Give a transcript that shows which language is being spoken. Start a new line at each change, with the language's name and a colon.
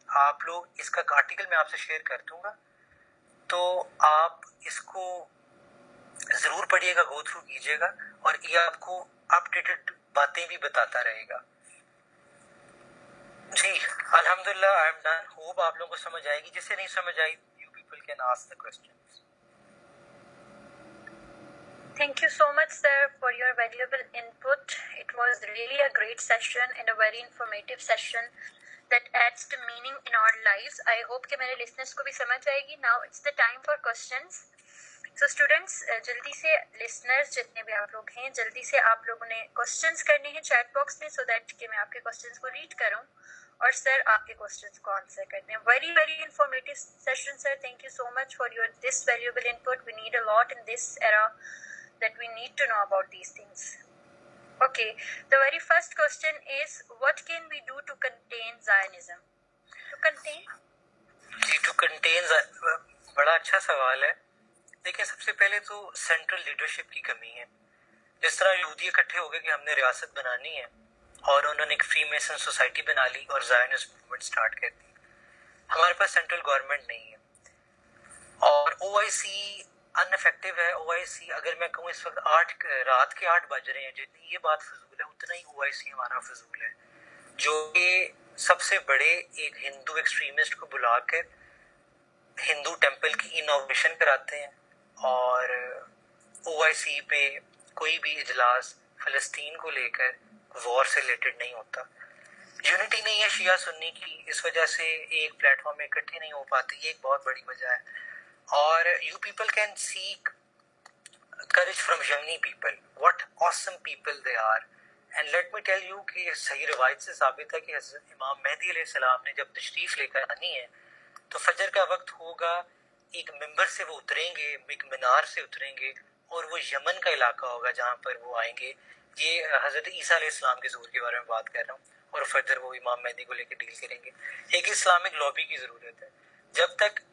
Urdu: آپ لوگ اس کا آرٹیکل میں آپ سے شیئر کر دوں گا, تو آپ اس کو ضرور پڑھیے گا, گو تھرو کیجیے گا, اور یہ آپ کو اپ ڈیٹڈ باتیں بھی بتاتا رہے گا. جی الحمدللہ
English: I am done.
Urdu: ہوپ آپ لوگوں کو سمجھ آئے گی. جسے نہیں سمجھ آئی
English: You people can ask the questions. Thank you so much, sir, for your valuable input. It was really a great session and a very informative session that adds to meaning in our lives. I hope
Urdu: کہ میرے listeners کو بھی سمجھ آئے گی.
English: Now it's the time for questions. So students,
Urdu: جلدی سے listeners جتنے بھی آپ لوگ ہیں, جلدی سے آپ لوگوں نے questions کرنے ہیں chat box میں,
English: so that
Urdu: کہ میں آپ کے questions کو read کروں اور سر آپ کے questions کو answer کرتے ہیں.
English: Very informative session, sir. Thank you so much for your this valuable input. We need a lot in this era that we need to know about these things. Okay, the very first question is, what can we do to contain Zionism? To contain?
Urdu: جی
English: to contain
Urdu: بڑا اچھا سوال ہے. دیکھیں سب سے پہلے تو central leadership کی کمی ہے. جس طرح یہودی اکٹھے ہو گئے کہ ہم نے ریاست بنانی ہے اور انہوں نے ایک فری میسن سوسائٹی بنا لی اور زائنسٹ موومنٹ سٹارٹ کر دی. ہمارے پاس سینٹرل گورنمنٹ نہیں ہے اور OIC ان افیکٹو ہے. OIC اگر میں کہوں اس وقت رات کے 8 بج رہے ہیں, جتنی یہ بات فضول ہے اتنا ہی OIC ہمارا فضول ہے, جو کہ سب سے بڑے ایک ہندو ایکسٹریمسٹ کو بلا کر ہندو ٹیمپل کی انوویشن کراتے ہیں, اور OIC پہ کوئی بھی اجلاس فلسطین کو لے کر وار سے ریلیٹڈ نہیں ہوتا. یونٹی نہیں ہے شیعہ سنی کی, اس وجہ سے ایک پلیٹ فارم میں اکٹھے نہیں ہو پاتے, یہ ایک بہت بڑی وجہ ہے.
English: اور you people can seek courage from Yemeni people, what awesome people they are. And let me tell you
Urdu: کہ صحیح روایت سے ثابت ہے کہ حضرت امام مہدی علیہ السلام نے جب تشریف لے کر آنی ہے تو فجر کا وقت ہوگا, ایک ممبر سے وہ اتریں گے, ایک مینار سے اتریں گے, اور وہ یمن کا علاقہ ہوگا جہاں پر وہ آئیں گے. یہ حضرت عیسیٰ علیہ السلام کے ظہور کے بارے میں بات کر رہا ہوں, اور فجر وہ امام مہدی کو لے کے ڈیل کریں گے. ایک اسلامک لابی کی ضرورت ہے. جب تک